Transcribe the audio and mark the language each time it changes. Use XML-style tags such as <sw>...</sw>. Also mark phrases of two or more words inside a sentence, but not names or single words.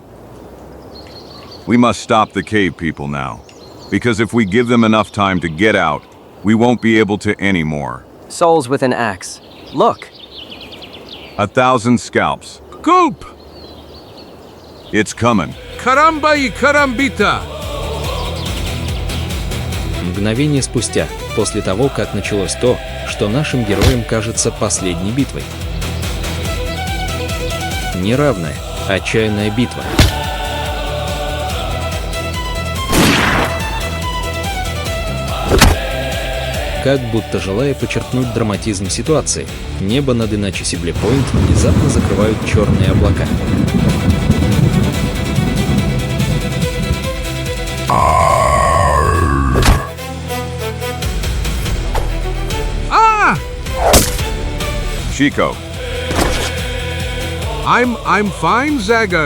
<en>We must stop the cave people now, because if we give them enough time to get out, we won't be able to anymore. Souls with an axe. Look! 1,000 scalps. Gulp! It's coming.</en> <es>Caramba y carambita!</es> <ru>Мгновение спустя, после того, как началось то, что нашим героям кажется последней битвой. Неравная, отчаянная битва. Как будто желая подчеркнуть драматизм ситуации, небо над Иначе-Сибле-Пойнт внезапно закрывают черные облака.</ru> <en>Chico. I'm fine, Zagor.</en>